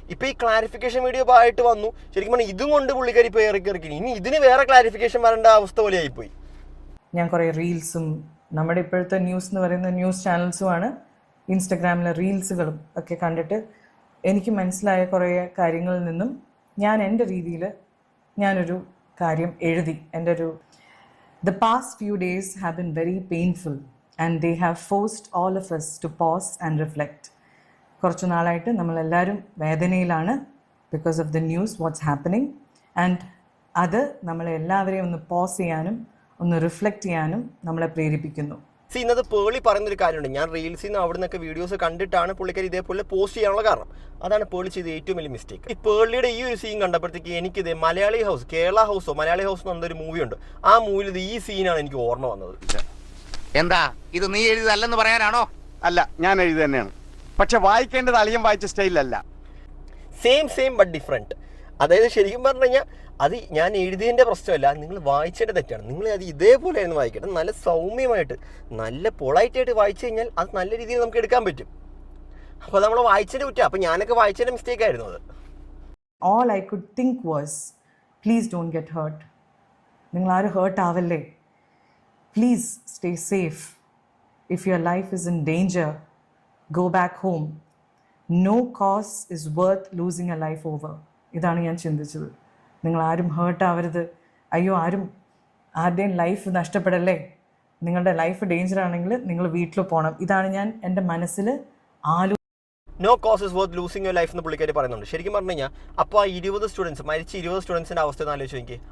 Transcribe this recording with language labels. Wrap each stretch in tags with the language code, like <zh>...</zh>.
<ml>ഇപ്പോൾ ഈ clarification video ആയിട്ട് വന്നു. ശരിക്കും പറഞ്ഞാൽ ഇതും കൊണ്ട് പുള്ളിക്കാരി ഇപ്പോൾ എയറിൽ കയറി, ഇനി ഇതിന് വേറെ ക്ലാരിഫിക്കേഷൻ വരേണ്ട അവസ്ഥ പോലെ ആയിപ്പോയി. ഞാൻ കുറേ റീൽസും നമ്മുടെ ഇപ്പോഴത്തെ ന്യൂസ് എന്ന് പറയുന്ന ന്യൂസ് ചാനൽസുമാണ്, ഇൻസ്റ്റഗ്രാമിലെ റീൽസുകളും ഒക്കെ കണ്ടിട്ട് എനിക്ക് മനസ്സിലായ കുറേ കാര്യങ്ങളിൽ നിന്നും ഞാൻ എൻ്റെ രീതിയിൽ ഞാനൊരു കാര്യം എഴുതി. എൻ്റെ ഒരു</ml> <en>The past few days have been very painful and they have forced all of us to pause and reflect.</en> <ml>കുറച്ച് നാളായിട്ട് നമ്മളെല്ലാവരും വേദനയിലാണ്</ml> <en>Because of the news what's happening.</en> <ml>And അത് നമ്മളെല്ലാവരെയും ഒന്ന് പോസ് ചെയ്യാനും ഒന്ന് റിഫ്ലക്റ്റ് ചെയ്യാനും നമ്മളെ പ്രേരിപ്പിക്കുന്നു. ഇന്നത് പേളി പറയുന്നൊരു കാര്യമുണ്ട്, ഞാൻ റീൽസിൽ നിന്ന് അവിടെ നിന്നൊക്കെ വീഡിയോസ് കണ്ടിട്ടാണ് പുള്ളിക്കാരി ഇതേപോലെ പോസ്റ്റ് ചെയ്യാനുള്ള കാരണം. അതാണ് പേളി ചെയ്ത ഏറ്റവും വലിയ മിസ്റ്റേക്ക്. ഈ പേളിയുടെ ഈ ഒരു സീൻ കണ്ടപ്പോഴത്തേക്ക് എനിക്കിത് മലയാളി ഹൗസ്, കേരള ഹൗസോ മലയാളി ഹൗസ് എന്ന് പറഞ്ഞൊരു മൂവി ഉണ്ട്, ആ മൂവിയിൽ ഇത് ഈ സീനാണ് എനിക്ക് ഓർമ്മ വന്നത്. എന്താ ഇത് നീ എഴുതിയതല്ലെന്ന് പറയാനാണോ? അല്ല, ഞാൻ എഴുതി തന്നെയാണ്. പക്ഷെ വായിക്കേണ്ടത് അളിയൻ വായിച്ച സ്റ്റൈലല്ല.</ml> <en>Same but different.</en> <ml>അതായത് ശരിക്കും പറഞ്ഞു കഴിഞ്ഞാൽ അത് ഞാൻ എഴുതിയതിൻ്റെ പ്രശ്നമല്ല, നിങ്ങൾ വായിച്ചതിൻ്റെ തെറ്റാണ്. നിങ്ങൾ അത് ഇതേപോലെ ആയിരുന്നു വായിക്കട്ടെ, നല്ല സൗമ്യമായിട്ട് നല്ല പൊളൈറ്റായിട്ട് വായിച്ചു കഴിഞ്ഞാൽ അത് നല്ല രീതിയിൽ നമുക്ക് എടുക്കാൻ പറ്റും. അപ്പോൾ നമ്മൾ വായിച്ചതിൻ്റെ കുറ്റം, അപ്പോൾ ഞാനൊക്കെ വായിച്ചതിൻ്റെ മിസ്റ്റേക്ക് ആയിരുന്നു അത്.</ml> <en>All I could think was, please don't get hurt.</en> <ml>നിങ്ങൾ ആരും heart ആവല്ലേ.</ml> <en>Please stay safe. If your life is in danger, go back home. No cause is worth losing a life over.</en> <ml>ഇതാണ് ഞാൻ ചിന്തിച്ചത്. നിങ്ങൾ ആരും heart ആവരുത്, അയ്യോ ആരുടെയും ലൈഫ് നഷ്ടപ്പെടല്ലേ, നിങ്ങളുടെ ലൈഫ് ഡേഞ്ചർ ആണെങ്കിൽ നിങ്ങൾ വീട്ടിൽ പോകണം. ഇതാണ് ഞാൻ എൻ്റെ മനസ്സിൽ</ml> <en>no cause is worth losing your life</en> <ml>എന്ന് പുള്ളിക്കാരി പറയുന്നുണ്ട്. ശരിക്കും പറഞ്ഞു കഴിഞ്ഞാൽ അപ്പോൾ ആ 20 സ്റ്റുഡൻസ് മരിച്ച 20 സ്റ്റുഡൻസിൻ്റെ അവസ്ഥ ഒന്ന് ആലോചിച്ച് നോക്കി.</ml>